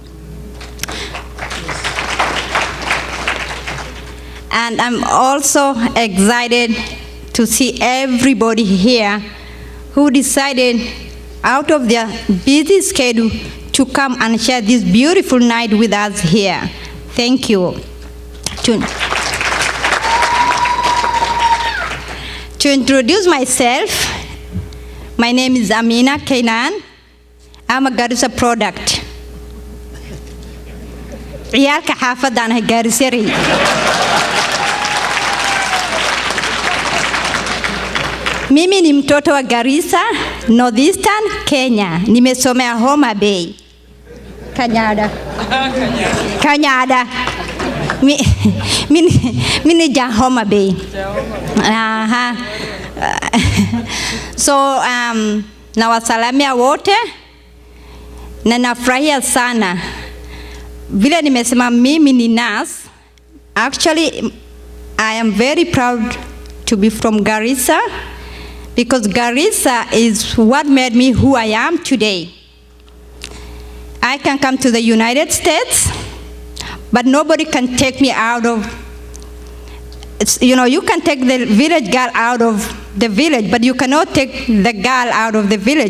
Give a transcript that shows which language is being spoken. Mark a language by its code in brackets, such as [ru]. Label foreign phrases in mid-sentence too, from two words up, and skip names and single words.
[en] And I'm also excited to see everybody here who decided out of their busy schedule to come and share this beautiful night with us here. Thank you. To introduce myself, my name is Amina Kainan. I'm a Garissa product. [so] Ciyaalka xaafadaan Garisari. [sw] Mimi ni mtoto wa Garissa, Northeastern Kenya. Nimesomea Homa Bay. Kanyada. Mimi ja Homa Bay. So nawasalamia wote na nafurahia sana vile nimesema mimi ni nurse. [en] Actually, I am very proud to be from Garissa, because Garissa is what made me who I am today. I can come to the United States, but nobody can take me out of, you can take the village girl out of the village, but you cannot take the girl out of the village.